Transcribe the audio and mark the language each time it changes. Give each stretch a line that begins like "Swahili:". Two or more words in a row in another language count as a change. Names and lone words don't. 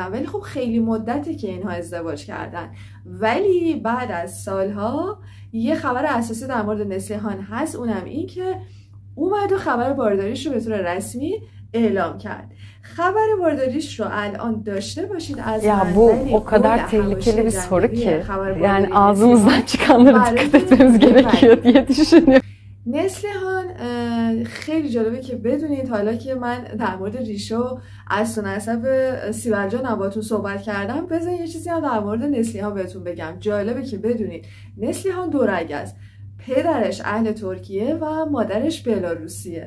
Persian: ولی خب خیلی مدته که اینها ازدواج کردن، ولی بعد از سالها یه خبر اساسی در مورد نسلیهان هست، اونم این که اومد و خبر بارداریش رو به طور رسمی اعلام کرد. خبر بارداریش رو الان داشته باشید از
Turkish: ya bu o kadar tehlikeli bir soru ki yani ağzımızdan çıkanlara dikkat etmemiz gerekiyor diye düşünüyorum.
Persian: نسلیهان خیلی جالبه که بدونید، حالا که من در مورد ریشه و اصل و نسب سیبل جان باهاتون صحبت کردم، بذارید یه چیزی هم در مورد نسلیهان بهتون بگم. جالبه که بدونید نسلیهان دو رگ است. پدرش اهل ترکیه و مادرش بلاروسیه.